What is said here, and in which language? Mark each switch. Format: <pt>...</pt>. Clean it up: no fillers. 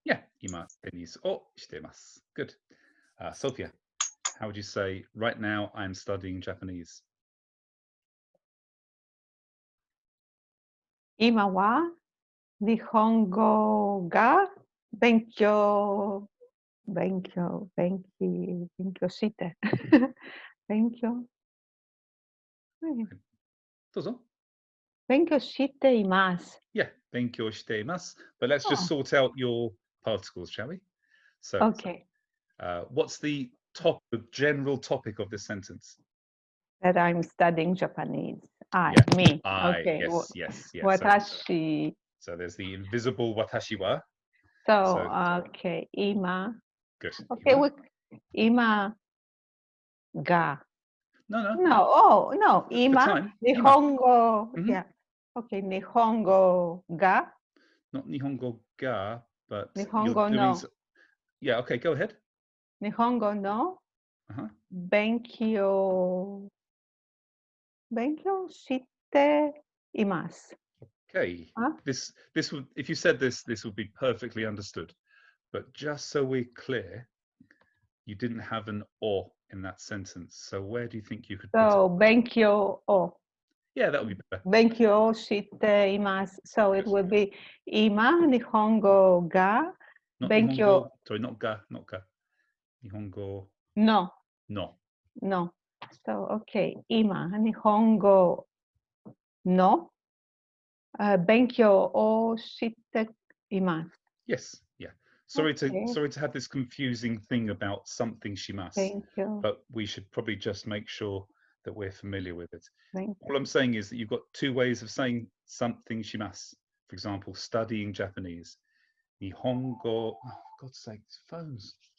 <ja>Yeah, 今テニスをしてます.</ja> <en>Good. Sophia, how would you say, right now I'm studying Japanese?</en> <ja>今は日本語が勉強して勉強しています。 Yeah, 勉強しています.</ja> <en>But let's just sort out your particles, shall we? So, okay. What's the general topic of this sentence? That I'm studying Japanese. Me. Okay. Yes.</en> <ja>Watashi.</ja> <en>So there's the invisible watashi wa. So, okay. 今. Good. Okay.</en> <ja>今が.</ja> <en>No. No. 今。日本語.Yeah. Okay.</en> <ja>日本語が.</ja> <en>Not</en> <ja>日本語が,</ja> <en>but</en> <ja>日本語の.</ja> <en>Yeah. Okay. Go ahead.</en> <ja>日本語の勉強しています.</ja> <en>Okay. This would, if you said this would be perfectly understood. But just so we're clear, you didn't have an or in that sentence. So where do you think you could put it?</en> <ja>So 勉強を.</ja> <en>Yeah, that would be better.</en> <ja>勉強しています.</ja> <en>So it would be</en> <ja>今日本語が勉強.</ja> <en>Sorry, not ga.</en> <ja>日本語.</ja> <en>No.</en> <ja>So, okay, 今、日本語の勉強をしています。</ja> <en>Yes, yeah. Sorry Okay. to have this confusing thing about something shimasu, Thank you. but we should probably just make sure that we're familiar with it. Thank All I'm saying is that you've got two ways of saying something shimasu. For example, studying Japanese. Nihongo, oh, for God's sake, phones.</en>